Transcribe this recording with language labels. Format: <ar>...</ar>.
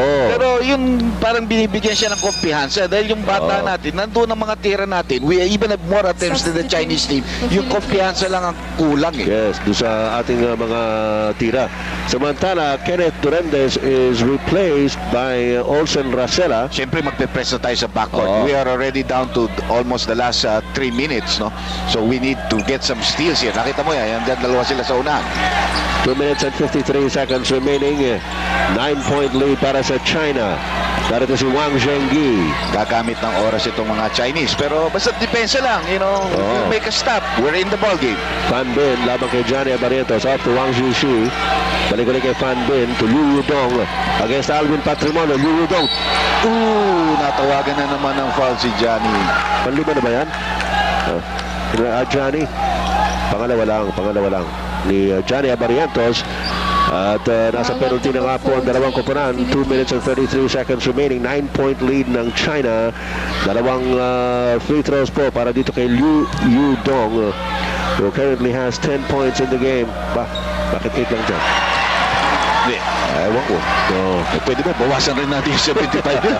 <tl>Pero yung parang binibigyan siya ng kumpiyansa dahil yung bata natin, nandun ang mga tira natin.</tl> <en>We even have more attempts than the Chinese team.</en> <tl>Yung kumpiyansa lang ang kulang eh. Yes, doon sa ating mga tira.</tl> <en>Samantala, Kenneth Duremdes is replaced by Olsen Racela.</en> <tl>Siyempre magpe-press na tayo sa backcourt.</tl> <en>We are already down to almost the last 3 minutes, no? So we need to get some steals here.</en> <tl>Nakita mo yan, dalawa sila sa unahan.</tl> <en>2 minutes and 53 seconds remaining.</en> <tl>9-point lead para sa China. Narito si Wang Zhengyi. Gagamit ng oras itong mga Chinese. Pero basta depensa lang,</tl> <en>you know, you make a stop. We're in the ballgame.</en> <tl>Fan Bin, laban kay Johnny Abarrientos. Off to Wang Shishi. Balik-balik kay Fan Bin to Liu Yudong.</tl> <en>Against Alvin Patrimonio. Liu Yudong.</en> <tl>Natawagan na naman ng foul si Johnny. Panlima na ba yan? Johnny. Pangalawa lang. Ni Johnny Abarrientos. At nasa penalty na nga po ang dalawang koponan.</tl> <en>2 minutes and 33 seconds remaining.</en> <tl>9-point lead ng China. Dalawang free throws po para dito kay Liu Yudong.</tl> <en>who currently has 10 points in the game.</en> <tl>Bakit 8 lang dyan? Hindi. Ewan ko. Pwede ba bawasan rin natin yung 75 yun?</tl>